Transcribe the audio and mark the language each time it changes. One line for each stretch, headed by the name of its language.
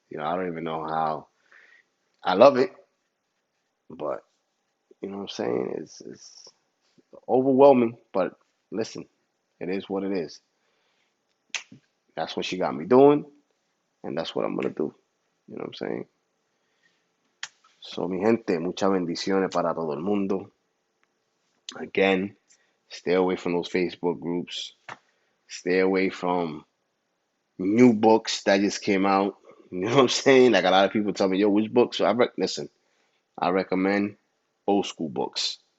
English: I don't even know how. I love it, but you know what I'm saying? It's overwhelming. But listen, it is what it is. That's what she got me doing, and that's what I'm gonna do. You know what I'm saying?
Spanish: So, mi gente, muchas bendiciones para todo el mundo.
English: Again, stay away from those Facebook groups. Stay away from new books that just came out. You know what I'm saying? Like a lot of people tell me, yo, which books? So listen, I recommend old school books.